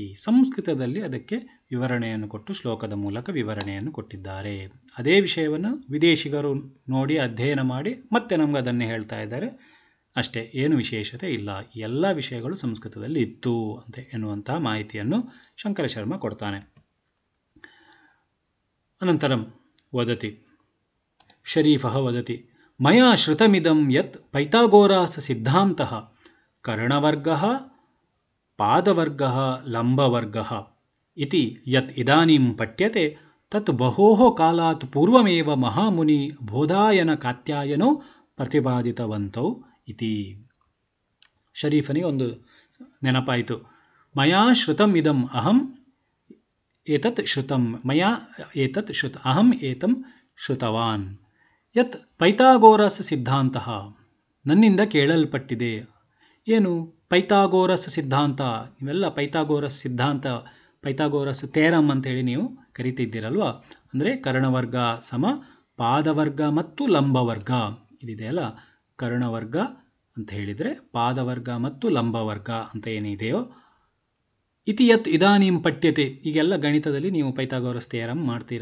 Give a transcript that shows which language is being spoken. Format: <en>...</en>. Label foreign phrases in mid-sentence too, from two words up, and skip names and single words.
<kn>ಸಂಸ್ಕೃತದಲ್ಲಿ ಅದಕ್ಕೆ ವಿವರಣೆಯನ್ನು ಕೊಟ್ಟು ಶ್ಲೋಕದ ಮೂಲಕ ವಿವರಣೆಯನ್ನು ಕೊಟ್ಟಿದ್ದಾರೆ. ಅದೇ ವಿಷಯವನ್ನು ವಿದೇಶಿಗರು ನೋಡಿ ಅಧ್ಯಯನ ಮಾಡಿ ಮತ್ತೆ ನಮ್ಗೆ ಅದನ್ನೇ ಹೇಳ್ತಾ ಇದ್ದಾರೆ. ಅಷ್ಟೇ, ಏನು ವಿಶೇಷತೆ ಇಲ್ಲ. ಎಲ್ಲ ವಿಷಯಗಳು ಸಂಸ್ಕೃತದಲ್ಲಿ ಇತ್ತು ಅಂತ ಎನ್ನುವಂತಹ ಮಾಹಿತಿಯನ್ನು ಶಂಕರ ಶರ್ಮ ಕೊಡ್ತಾನೆ.</kn> <sa>ಅನಂತರಂ ವದತಿ ಶರೀಫಃ ವದತಿ ಮಯಾ ಶ್ರುತಮಿದಂ ಯತ್ ಪೈಥಾಗೋರಾಸ್ ಸಿದ್ಧಾಂತಃ ಕರ್ಣವರ್ಗಃ ಪಾದವರ್ಗಃ ಲಂಬವರ್ಗಃ ಇತಿ ಯತ್ ಇದಾನಿಂ ಪಠ್ಯತೆ ತತ್ ಬಹೋಃ ಕಾಲಾತ್ ಪೂರ್ವಮೇವ ಮಹಾಮುನಿ ಬೋಧಾಯನ ಕಾತ್ಯಾಯನೋ ಪ್ರತಿಪಾದಿತವಂತೌ ಇತಿ.</sa> <kn>ಶರೀಫನಿಗೆ ಒಂದು ನೆನಪಾಯಿತು.</kn> <sa>ಮಯಾ ಶ್ರುತಂ ಇದಂ ಅಹಂ ಏತತ್ ಶ್ರುತಂ ಮಯಾ ಏತತ್ ಅಹಂ ಏತಂ ಶ್ರುತವಾನ್ ಯತ್ ಪೈಥಾಗೋರಸ್ ಸಿದ್ಧಾಂತ,</sa> <kn>ನನ್ನಿಂದ ಕೇಳಲ್ಪಟ್ಟಿದೆ. ಏನು ಪೈಥಾಗೋರಸ್ ಸಿದ್ಧಾಂತ? ಇವೆಲ್ಲ ಪೈಥಾಗೋರಸ್ ಸಿದ್ಧಾಂತ, ಪೈಥಾಗೋರಸ್ ಥೇರಮ್ ಅಂತೇಳಿ ನೀವು ಕರಿತಿದ್ದೀರಲ್ವ. ಅಂದರೆ ಕರ್ಣವರ್ಗ ಸಮ ಪಾದವರ್ಗ ಮತ್ತು ಲಂಬವರ್ಗ ಇದಿದೆಯಲ್ಲ, ಕರ್ಣವರ್ಗ ಅಂತ ಹೇಳಿದರೆ ಪಾದವರ್ಗ ಮತ್ತು ಲಂಬವರ್ಗ ಅಂತ ಏನಿದೆಯೋ,</kn> <sa>ಇತಿ ಯತ್ ಇದಾನಿಂ ಪಠ್ಯತೆ,</sa> <kn>ಈಗೆಲ್ಲ ಗಣಿತದಲ್ಲಿ ನೀವು ಪೈಥಾಗೋರಸ್ ಥಿಯರಮ್ ಮಾಡ್ತೀರಾ.</kn>